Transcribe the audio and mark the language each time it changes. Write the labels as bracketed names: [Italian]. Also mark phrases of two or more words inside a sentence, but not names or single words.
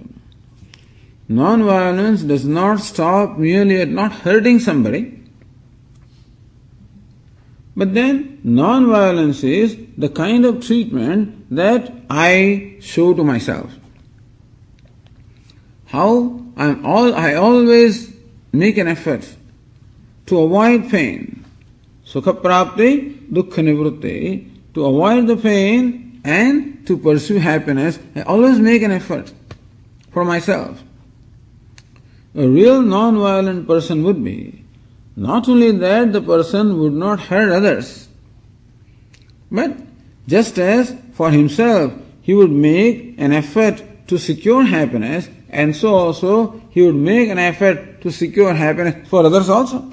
[English] Non-violence does not stop merely at not hurting somebody, but then non-violence is the kind of treatment that I show to myself. How I always make an effort to avoid pain, [Sanskrit] sukha prapti, dukkha nivrutti, [English] to avoid the pain and to pursue happiness. I always make an effort for myself. A real non-violent person would be not only that the person would not hurt others, but just as for himself he would make an effort to secure happiness, and so also he would make an effort to secure happiness for others also.